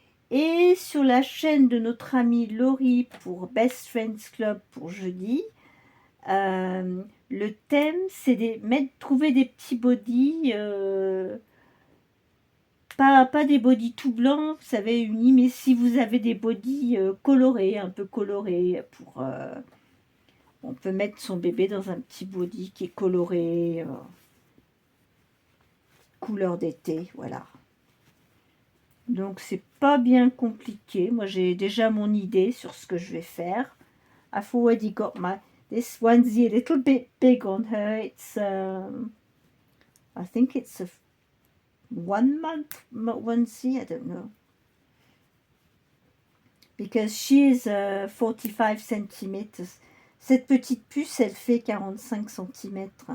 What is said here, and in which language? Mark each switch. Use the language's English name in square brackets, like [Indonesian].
[French] Et sur la chaîne de notre amie Laurie pour Best Friends Club pour jeudi, le thème c'est trouver des petits bodys, pas des bodys tout blancs, vous savez, unis, mais si vous avez des bodys colorés, un peu colorés, on peut mettre son bébé dans un petit body qui est coloré, couleur d'été, voilà. Donc c'est pas bien compliqué. Moi j'ai déjà mon idée sur ce que je vais faire. [English] I've already got this onesie a little bit big on her. It's I think it's a 1 month onesie. I don't know, because she is 45 centimeters. [French] Cette petite puce elle fait 45 cm.